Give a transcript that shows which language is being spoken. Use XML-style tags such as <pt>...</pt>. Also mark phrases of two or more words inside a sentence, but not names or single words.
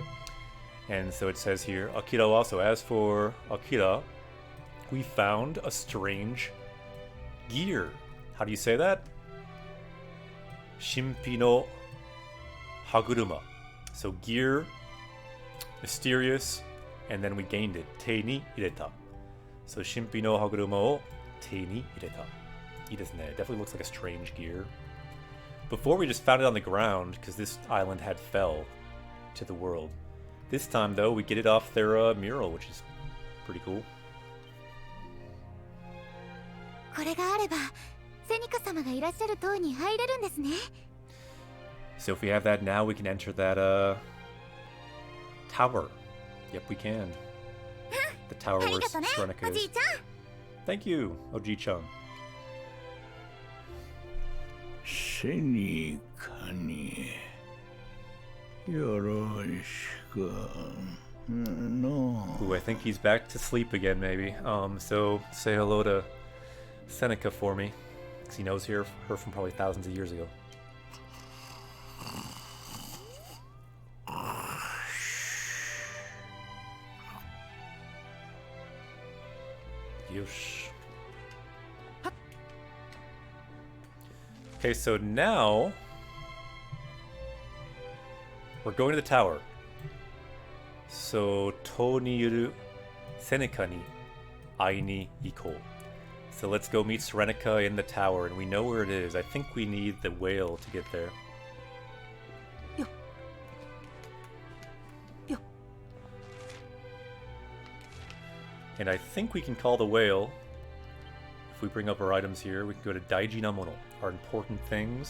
<en>And so it says here, Akira also. As for Akira, we found a strange gear. How do you say that?</en> <ja>神秘の歯車.</ja> <en>So gear, mysterious, and then we gained it.</en> <ja>手に入れた.</ja> <en>So</en> <ja>神秘の歯車を手に入れた.</ja> <en>It definitely looks like a strange gear. Before we just found it on the ground because this island had fell to the world. This time though, we get it off their mural, which is pretty cool.</en> <ja>これがあれば、セニカ様がいらっしゃる塔に入れるんですね。</ja> <en>So if we have that now, we can enter that tower. Yep, we can. The tower where Serenica is. Thank you, Oji-chan.</en> <ja>セニカによろしくの。</ja> <en>Ooh, I think he's back to sleep again, maybe. So say hello to Seneca for me, because he knows her from probably thousands of years ago. Yosh. Okay, so now we're going to the tower.</en> <ja>So, 塔にゆる Seneca に会いに行こう.</ja> <en>So let's go meet Serenica in the tower, and we know where it is. I think we need the whale to get there. And I think we can call the whale. If we bring up our items here, we can go to</en> <ja>大事な物,</ja> <en>our important things.</en>